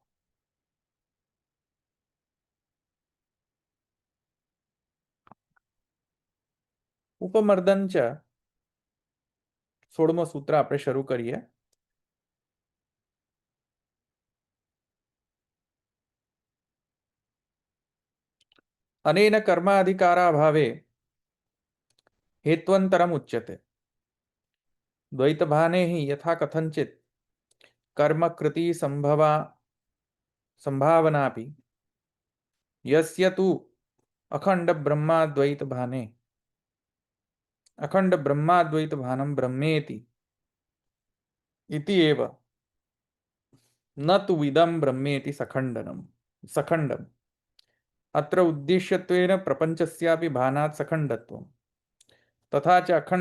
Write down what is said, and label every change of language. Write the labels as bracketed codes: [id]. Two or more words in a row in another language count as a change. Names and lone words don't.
[gu] ઉપમર્દન છે 16મો સૂત્ર આપણે શરૂ કરીએ. [sa] अनेन कर्माधिकाराभावे हेत्वन्तरम उच्यते द्वैतभाने हि यथा कथंचित कर्मकृति संभावनापि यस्य तु अखंड ब्रह्माद्वैत भानं ब्रह्मेति इति एव न तु विदं ब्रह्मेति सखंडम अत्र उद्देश्यत्वेन प्रपंचस्यापि भानात् सखंडत्वम् तथा च